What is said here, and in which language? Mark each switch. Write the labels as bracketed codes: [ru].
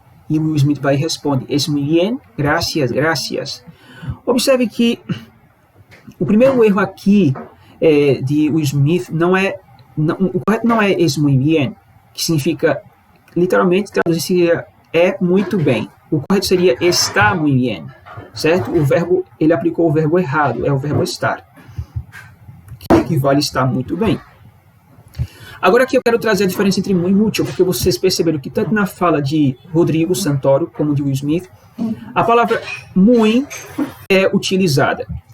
[pt] E o Will Smith vai e responde: [es] es muy bien, gracias. [pt] Observe que o primeiro erro aqui de Will Smith o correto não é [es] es muy bien, [pt] que significa, literalmente, traduzir seria é muito bem. O correto seria [es] está muy bien, [pt] certo? Ele aplicou o verbo errado, é o verbo estar, que equivale a estar muito bem. Agora aqui eu quero trazer a diferença entre muito e mucho, porque vocês perceberam que tanto na fala de Rodrigo Santoro como de Will Smith, a palavra muito é utilizada.